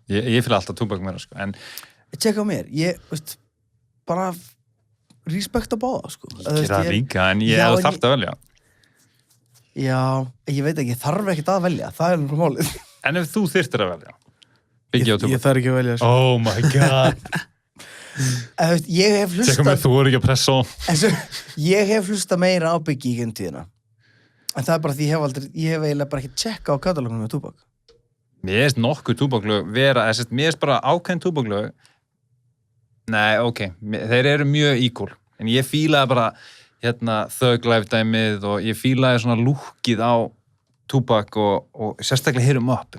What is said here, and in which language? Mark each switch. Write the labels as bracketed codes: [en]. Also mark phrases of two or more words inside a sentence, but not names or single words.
[is] Ég fíla alltaf Tupac meira, sko. En tjekka á mér, ég, veist bara respekt á báða, sko ég gera það líka, en ég Já, hefði en þarft að velja. já, ég veit ekki, ég þarf ekkert að velja það er náttúrulega málið En ef þú þyrftir að velja? Biggie og Ég Tupac. þarf ekki að velja, sko. [en] Oh my god. [is] en, veist, ég hef Tjekka með hlustað þú er ekki að pressa á. en svo, ég hef hlustað meira á Biggie í gegnum tíðina en það er bara því ég hef eiginlega bara ekki tjekka á katalógunum með Tupac Mér finnst nokkuð Tupac-lög vera, mér finnst bara ákveðin Tupac-lög. Nei, ok, þeir eru mjög equal. En ég fílaði bara, Thug Life dæmið og ég fílaði svona lúkið á Tupac og sérstaklega Hit 'em Up.